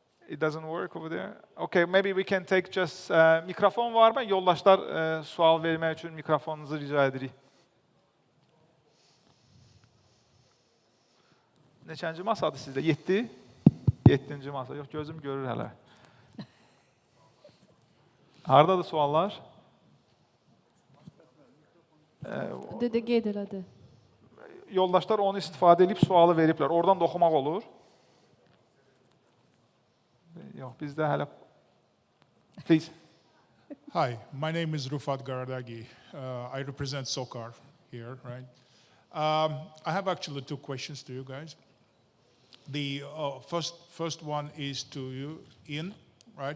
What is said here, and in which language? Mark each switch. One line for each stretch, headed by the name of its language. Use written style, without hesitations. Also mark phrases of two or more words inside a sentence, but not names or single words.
English: It doesn't work over there. Okay, maybe we can take just
Azerbaijani: mikrofon var mı? Yoldaşlar sual vermək üçün mikrofonunuzu rica edirik. Neçənci masadır sizdə? 7? 7-ci masa. Yox, gözüm görür hələ. Hardadır suallar? Qeyd elədi. Yoldaşlar onu istifadə edib sualı veriblər. Oradan da oxumaq olur. Yox, bizdə hələ...
English: Please. Hi, my name is Rufat Garadagi. I represent SOCAR here, right? I have actually two questions to you guys. The first one is to you, Ian, right?